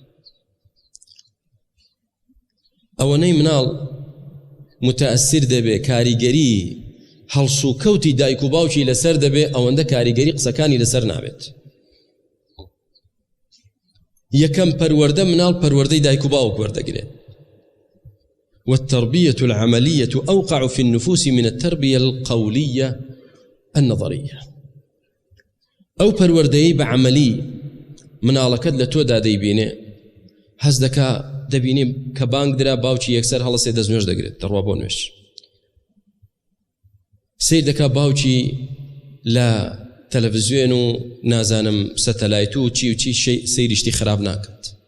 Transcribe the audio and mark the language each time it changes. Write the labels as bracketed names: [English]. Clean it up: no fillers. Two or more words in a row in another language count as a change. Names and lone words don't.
[Central Kurdish] ئەوەنەی مناڵ متەئەسیر دەبێ، کاریگەری هەڵسو کەوتی دایک و باوکی لەسەر دەبێ، ئەوەندە کاریگەری قسەکانی لەسەر نابێت. یەکەم پەروەردە مناڵ پەروەردەی دایک و باوک وەردەگرێت. [Arabic] والتربية العملية أوقع في النفوس من التربية القولية النظرية. [Central Kurdish] أو پەروەردەی بعملي مناڵەکەت لە تۆدا دەیبینێ، هەز دەکا دەبینی کە بانگ درا باوکی یەکسەر هەڵەسێ دەستنوێژ دەگرێت دەڕوا بۆ نوێژ، سیر دەکا باوکی لە تەلەڤیزیۆن و نازانم سەتەلایت و چی سەیریشتی خراپ ناکات.